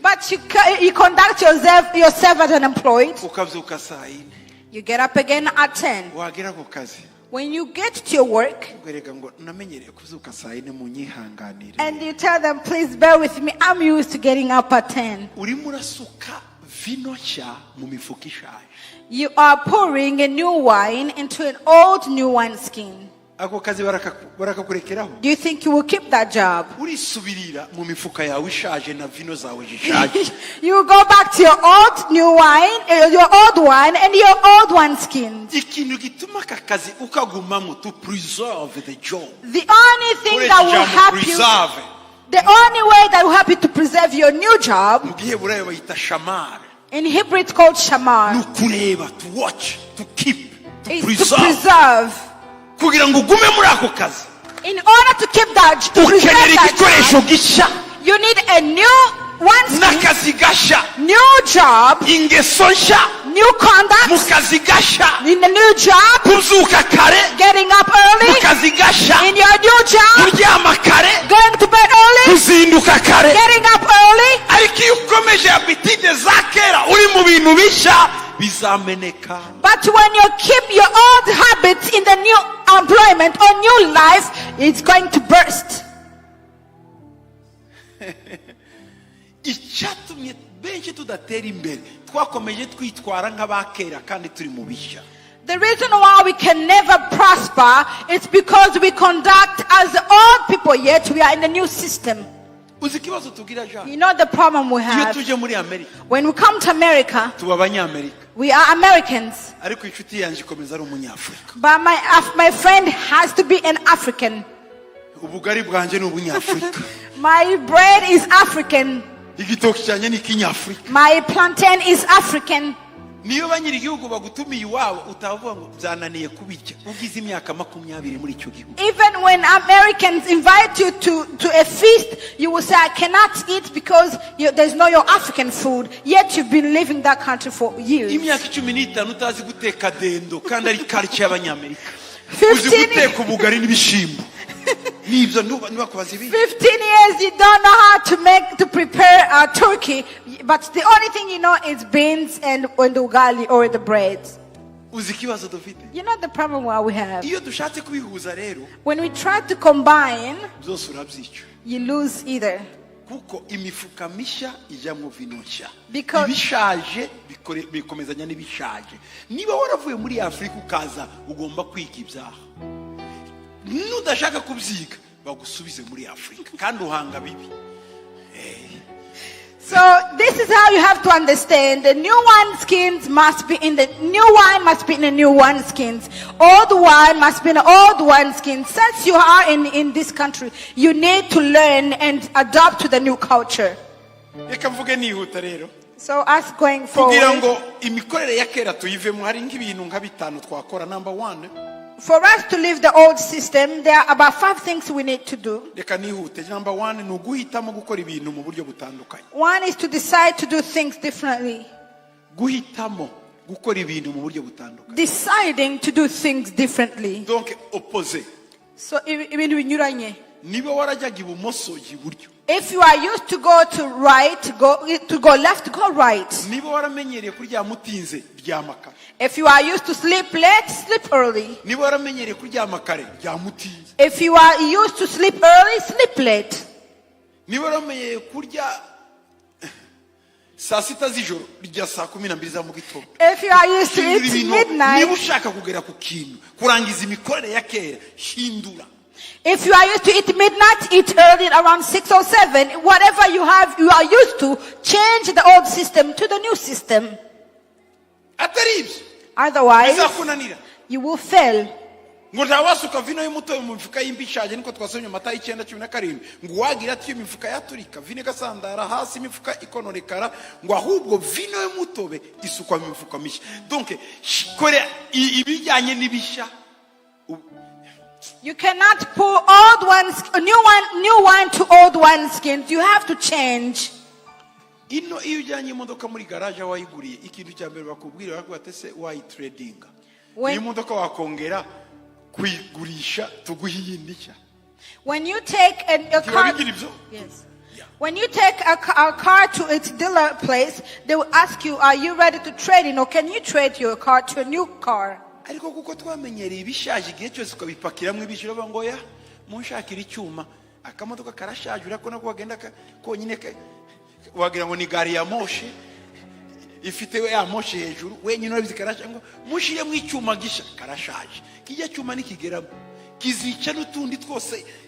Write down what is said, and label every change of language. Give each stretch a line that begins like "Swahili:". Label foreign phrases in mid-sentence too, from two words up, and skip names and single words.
English: But you conduct yourself as unemployed,
Kinyarwanda: ukabyuka saa 4,
English: you get up again at 10.
Kinyarwanda: wagera ku kazi
English: When you get to your work,
Kinyarwanda: ugereka ngo namenyereye kubyuka saa 4 munyihanganire,
English: and you tell them, please bear with me, I'm used to getting up at 10.
Kinyarwanda: urimo urasuka vino nshya mu mifuka ishaje.
English: You are pouring a new wine into an old new wineskin.
Kinyarwanda: Ako kazi barakakurekeraho,
English: Do you think you will keep that job?
Kinyarwanda: urisubirira mu mifuka yawe ishaje na vino zawe zishaje.
English: You go back to your old new wine, your old wine and your old wineskins.
Kinyarwanda: Ikintu gituma aka kazi ukagumamo,
English: to preserve the job. The only thing that will help you, preserve, the only way that will help you to preserve your new job,
Kinyarwanda: mu giheburayo bayita shamar,
English: in Hebrew it's called shamar, nukureba, to watch, to keep, to is to preserve. preserve.
Kinyarwanda: Kugira ngo ugume muri ako kazi,
English: In order to keep that, to preserve
Kinyarwanda: ukenera
English: that
Kinyarwanda: igikoresho
English: job,
Kinyarwanda: gishya
English: you need a new wineskin,
Kinyarwanda: n'akazi gashya,
English: new job,
Kinyarwanda: ingeso nshya
English: new
Kinyarwanda: mu
English: conduct,
Kinyarwanda: kazi gashya,
English: in the new job,
Kinyarwanda: kubyuka kare
English: getting up
Kinyarwanda: mu
English: early,
Kinyarwanda: kazi gashya,
English: in your new job,
Kinyarwanda: kuryama kare,
English: going to bed early,
Kinyarwanda: kuzinduka kare.
English: getting up early.
Kinyarwanda: Ariko iyo ukomeje habitide za kera uri mu bintu bishya, bizameneka.
English: But when you keep your old habits in the new employment or new life, it's going to burst.
Kinyarwanda: Icyatumye benshi tudatera imbere, twakomeje twitwara nk'abakera kandi turi mu bishya.
English: The reason why we can never prosper is because we conduct as the old people, yet we are in the new system.
Kinyarwanda: Uzi ikibazo tugira Jean?
English: You know the problem we
Kinyarwanda: Iyo
English: have?
Kinyarwanda: tuje muri Amerika,
English: When we come to America,
Kinyarwanda: tuba abanyamerika,
English: we are Americans.
Kinyarwanda: ariko inshuti yanjye ikomeza ari umunyafurika.
English: But my friend has to be an African.
Kinyarwanda: Ubugari bwanjye ni ubunyafurika,
English: My bread is African.
Kinyarwanda: igitoki cyanjye ni ikinyafurika.
English: My plantain is African.
Kinyarwanda: Niyo banyiri igihugu bagutumiye iwabo, utavuga ngo byananiye kubirya, ugize imyaka 20 muri icyo gihugu.
English: Even when Americans invite you to a feast, you will say, I cannot eat because there's no your African food. Yet you've been living that country for years.
Kinyarwanda: Imyaka 15 utazi guteka dendo kandi ari culture y'abanyamerika. 15 Uzi guteka ubugari n'ibishimbo. Nibyo nubakubaza ibi.
English: 15 years you don't know how to prepare a turkey, but the only thing you know is beans and the ugali or the bread.
Kinyarwanda: Uzi ikibazo dufite?
English: You know the problem what we have?
Kinyarwanda: Iyo dushatse kubihuza rero,
English: When we try to combine,
Kinyarwanda: byose urabyica.
English: you lose either.
Kinyarwanda: Kuko imifuka mishya ijyamo vino nshya.
English: Because-
Kinyarwanda: Ibishaje bikomezanya n'ibishaje. Niba waravuye muri Afrika ukaza, ugomba kwiga ibyaha. Nudashaka kubyiga, bagusubize muri Afrika kandi uhanga bibi.
English: So this this is how you have to understand. The new wineskins must be in the new wine must be in the new wineskins. Old wine must be in the old wineskins. Since you are in this country, you need to learn and adapt to the new culture.
Kinyarwanda: Reka mvuge nihuta rero.
English: So us going
Kinyarwanda: Kugirango
English: forward,
Kinyarwanda: imikorere ya kera tuyivemo hari nk'ibintu nka bitanu twakora.
English: Number 1, for us to leave the old system, there are about 5 things we need to do.
Kinyarwanda: reka nihute. Number 1 ni uguhitamo gukora ibintu mu buryo butandukanye.
English: One is to decide to do things differently.
Kinyarwanda: Guhitamo gukora ibintu mu buryo butandukanye.
English: Deciding to do things differently.
French: Donc opposé.
Kinyarwanda: So ibintu binyuranye. Niba warajyaga ibumoso jya iburyo.
English: If you are used to go to right, to go left, go right.
Kinyarwanda: Niba waramenyereye kuryama utinze ryama kare.
English: If you are used to sleep late, sleep early.
Kinyarwanda: Niba waramenyereye kuryama kare ryama utinze.
English: If you are used to sleep early, sleep late.
Kinyarwanda: Niba waramenyereye kurya saa sita z'ijoro rya saa 12 za mu gitondo.
English: If you are used to
Kinyarwanda: Hindura
English: eat
Kinyarwanda: ibintu.
English: midnight,
Kinyarwanda: Niba ushaka kugera ku kintu kurangiza imikorere ya kera hindura.
English: if you are used to eat midnight, eat early around 6 or 7. Whatever you are used to, change the old system to the new system.
Kinyarwanda: Atari ibyo
English: Otherwise,
Kinyarwanda: bizakunanira.
English: you will fail.
Kinyarwanda: Ngo ntawasuka vino y'umutobe mu mifuka y'imbishaje niko twasomye Matayo 9:17 ngo wagira ati imifuka yaturika vino igasandara hasi imifuka ikonorekara ngo ahubwo vino y'umutobe isukwa mu mifuka mishya. Donc kore ibijyanye n'ibishya.
English: You cannot pour new wine to old wineskins. You have to change.
Kinyarwanda: Ino iyo ujyanye imodoka muri garage wayiguriye ikintu cya mbere bakubwira bakubwira se wayi trading. Iyi modoka wakongera kuyigurisha tuguhe iyindi nshya.
English: When you take a car, yes. When you take a car to its dealer place, they will ask you, "Are you ready to trade in, or can you trade your car to a new car?"
Kinyarwanda: Ariko kuko twamenyereye ibishaje igihe cyose ukabipakiramo ibishiro bangoya munshakira icyuma akamodoka karashaje urako nako wagenda konyine wagira ngo ni gari ya moshi ifite ya moshi hejuru wenyine urabizi karashaje ngo mushire mu icyuma gisha karashaje kijya cyuma nikigeramo kizica n'utundi twose.